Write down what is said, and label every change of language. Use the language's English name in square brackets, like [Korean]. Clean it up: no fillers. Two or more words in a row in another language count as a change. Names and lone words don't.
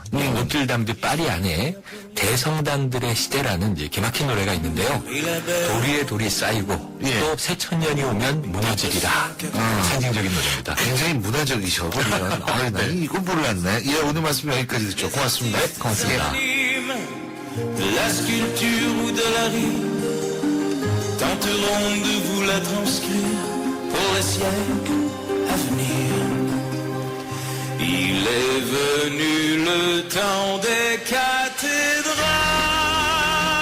[Korean] 이 노틀담드 파리 안에 대성당들의 시대라는 이제 기막힌 노래가 있는데요. 도리에 돌이 쌓이고 예. 또 새천년이 오면 무너지리라. 상징적인 노래입니다. 굉장히 문화적이셔, 보면. 아, 나 이거 몰랐네. 예, 오늘 말씀 여기까지 듣죠. 고맙습니다. 고맙습니다. [French] De la sculpture ou de la rue tenteront de vous la transcrire pour les siècles à venir. Il est venu le temps des cathédrales.